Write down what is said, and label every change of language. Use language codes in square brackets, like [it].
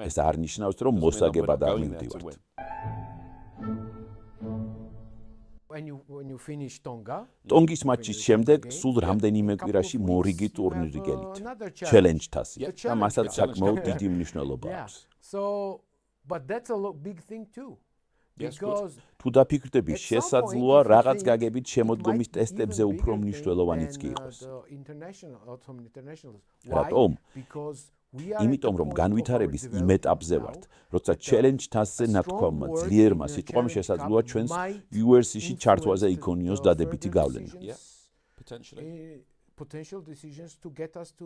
[ka] ეს არ ნიშნავს რომ მოსაგებად არ მივდივართ. ტონგის მატჩის შემდეგ სულ რამდენიმე კვირაში მორიგი ტურნირი გელით. ჩელენჯ თასი და მასაც საკმაოდ დიდი მნიშვნელობა აქვს. [en] But that's a big thing too. [ka] თუ დაფიქრდები, შესაძლოა რაღაც გაგებით შემოდგომის ტესტებზე უფრო მნიშვნელოვანიც კი იყოს. რატომ? იმიტომ რომ განვითარების იმ ეტაპზე ვართ, როცა ჩელენჯ თასზე ნათქვამმა ძლიერმა სიტყვამ შესაძლოა ჩვენს URC-ში ჩართვაზე იქონიოს დადებითი გავლენა.